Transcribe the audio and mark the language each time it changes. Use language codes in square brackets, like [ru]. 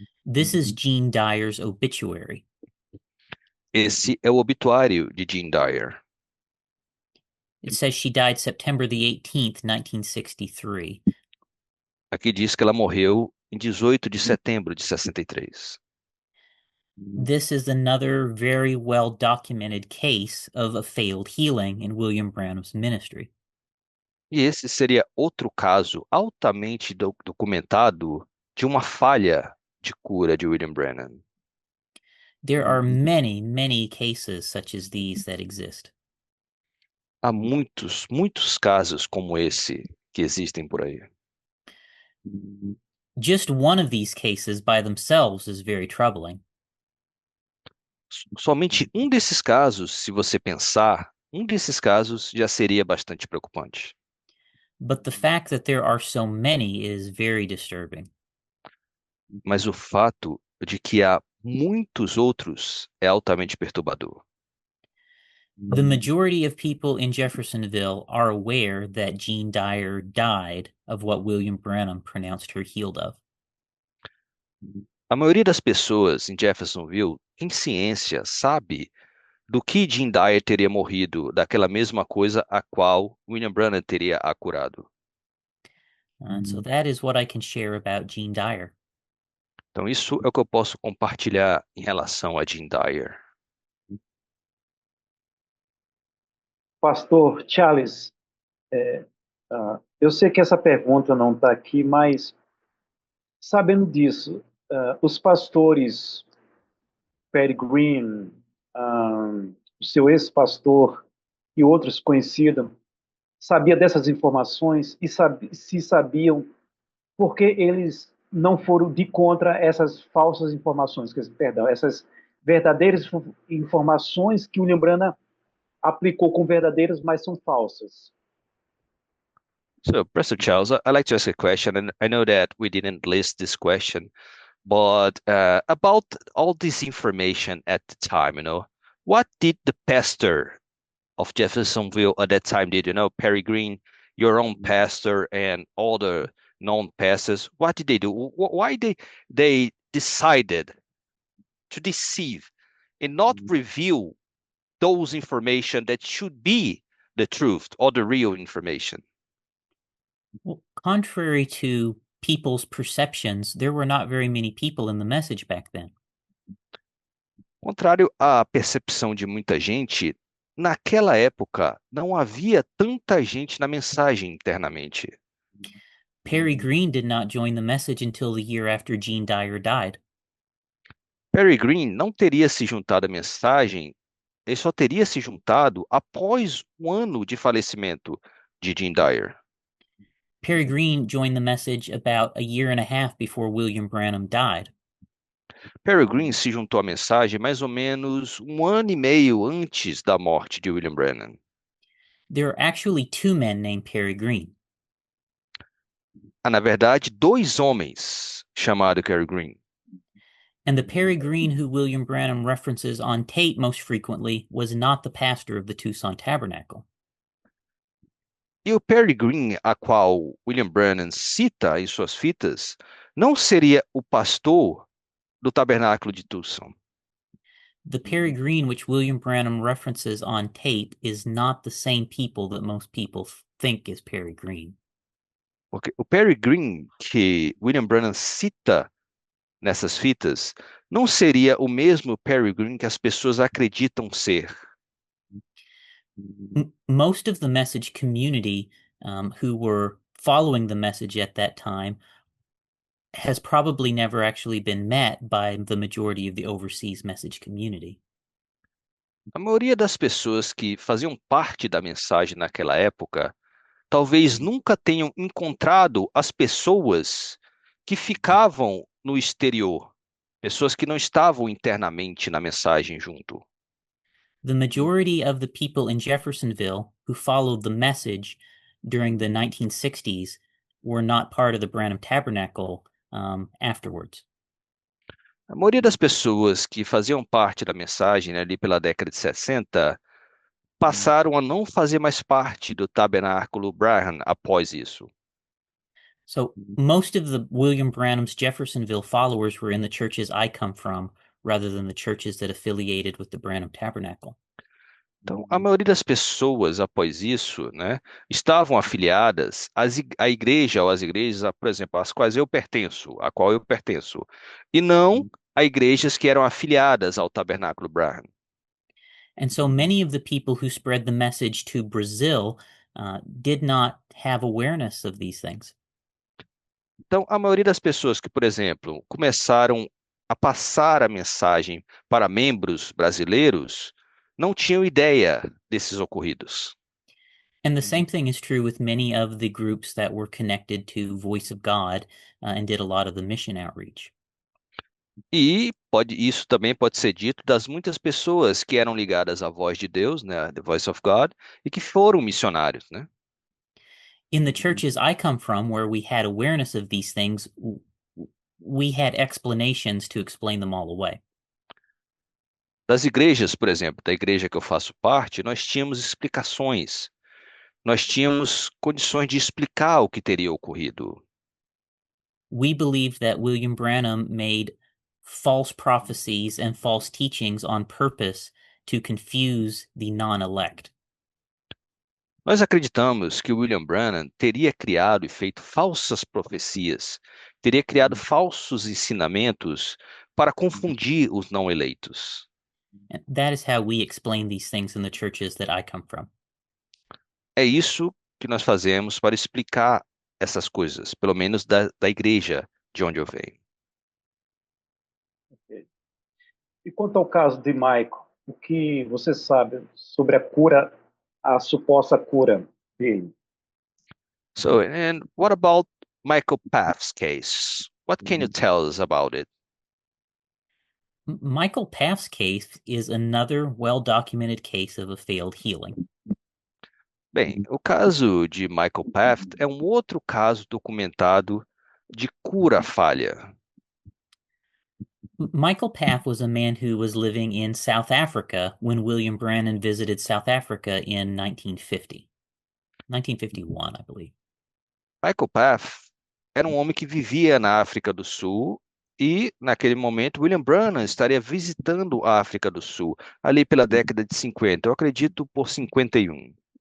[en] This is Gene Dyer's obituary. [pt] Esse é o obituário de Jim Dyer. [en] It says she died September the 18th, 1963. [pt] Aqui diz que ela morreu em 18 de setembro de 63. [en] This is another very well documented case of a failed healing in William Branham's ministry. [pt] E esse seria outro caso altamente documentado de uma falha de cura de William Branham. [en] There are many, many cases such as these that exist. [pt] Há muitos, muitos casos como esse que existem por aí. [en] Just one of these cases by themselves is very troubling. [pt] Somente um desses casos, se você pensar, um desses casos já seria bastante preocupante. [en] But the fact that there are so many is very disturbing. [pt] Mas o fato de que há muitos outros é altamente perturbador. [en] The majority of people in Jeffersonville are aware that Gene Dyer died of what William Branham pronounced her healed of. [pt] A maioria das pessoas em Jeffersonville tem ciência, sabe do que Jim Dyer teria morrido daquela mesma coisa a qual William Branham teria a curado. [en] And so that is what I can share about Gene Dyer. [pt] Então isso é o que eu posso compartilhar em relação a Jim Dyer. Pastor Charles, eu sei que essa pergunta não está aqui, mas sabendo disso, os pastores Perry Green, o seu ex-pastor e outros conhecidos, sabiam dessas informações e se sabiam porque eles não foram de contra essas falsas informações, perdão, essas verdadeiras informações que o William Branham aplicou com verdadeiras, mas são falsas. [en] So, Pastor Charles, I'd like to ask a question, and I know that we didn't list this question, but about all this information at the time, what did the pastor of Jeffersonville at that time did? Perry Green, your own pastor, and all the known pastors, what did they do? Why they decided to deceive and not reveal those information that should be the truth or the real information? Well, contrary to people's perceptions, there were not very many people in the message back then. [pt] Contrário à percepção de muita gente, naquela época não havia tanta gente na mensagem internamente. [en] Perry Green did not join the message until the year after Gene Dyer died. [pt] Perry Green não teria se juntado à mensagem, ele só teria se juntado após um ano de falecimento de Gene Dyer. [en] Perry Green joined the message about a year and a half before William Branham died. [pt] Perry Green se juntou à mensagem mais ou menos um ano e meio antes da morte de William Branham. [en] There are actually two men named Perry Green. [pt] Há, na verdade, dois homens chamados Perry Green. [en] And the Perry Green who William Branham references on tape most frequently was not the pastor of the Tucson Tabernacle. [pt] E o Perry Green, a qual William Branham cita em suas fitas, não seria o pastor do tabernáculo de Tucson. [en] The Perry Green which William Branham references on tape is not the same people that most people think is Perry Green. [pt] Porque o Perry Green que William Branham cita nessas fitas não seria o mesmo Perry Green que as pessoas acreditam ser. [en] Most of the message community who were following the message at that time has probably never actually been met by the majority of the overseas message community. [pt] A maioria das pessoas que faziam parte da mensagem naquela época talvez nunca tenham encontrado as pessoas que ficavam no exterior, pessoas que não estavam internamente na mensagem junto. [en] The majority of the people in Jeffersonville who followed the message during the 1960s were not part of the Branham Tabernacle afterwards. [pt] A maioria das pessoas que faziam parte da mensagem ali pela década de 60 passaram a não fazer mais parte do tabernáculo Branham após isso. [en] So most of the William Branham's Jeffersonville followers were in the churches I come from, rather than the churches that affiliated with the Branham Tabernacle. [pt] Então, a maioria das pessoas após isso, estavam afiliadas à igreja ou às igrejas, por exemplo, às quais eu pertenço, a qual eu pertenço, e não a igrejas que eram afiliadas ao tabernáculo Branham. [en] And so many of the people who spread the message to Brazil did not have awareness of these things. [pt] Então, a maioria das pessoas que, por exemplo, começaram a passar a mensagem para membros brasileiros não tinham ideia desses ocorridos. [en] And the same thing is true with many of the groups that were connected to Voice of God and did a lot of the mission outreach. [pt] E isso também pode ser dito das muitas pessoas que eram ligadas à Voz de Deus, The Voice of God, e que foram missionários, [en] In the churches I come from, where we had awareness of these things, we had explanations to explain them all away. [pt] Das igrejas, por exemplo, da igreja que eu faço parte, nós tínhamos explicações, nós tínhamos condições de explicar o que teria ocorrido. [en] We believe that William Branham made false prophecies and false teachings on purpose to confuse the non-elect. [pt] Nós acreditamos que William Branham teria criado e feito falsas profecias, teria criado falsos ensinamentos para confundir os não eleitos. [en] And that is how we explain these things in the churches that I come from. [pt] É isso que nós fazemos para explicar essas coisas, pelo menos da igreja de onde eu venho. E quanto ao caso de Michael, o que você sabe sobre a cura, a suposta cura dele? [en] So, and what about Michael Paff's case? What can you tell us about it? Michael Paff's case is another well-documented case of a failed healing. [pt] Bem, o caso de Michael Paff é um outro caso documentado de cura falha. [en] Michael Paff was a man who was living in South Africa when William Branham visited South Africa in 1950. 1951, I believe. [pt] Michael Paff era um homem que vivia na África do Sul e, naquele momento, William Branham estaria visitando a África do Sul, ali pela década de 50, eu acredito por 51.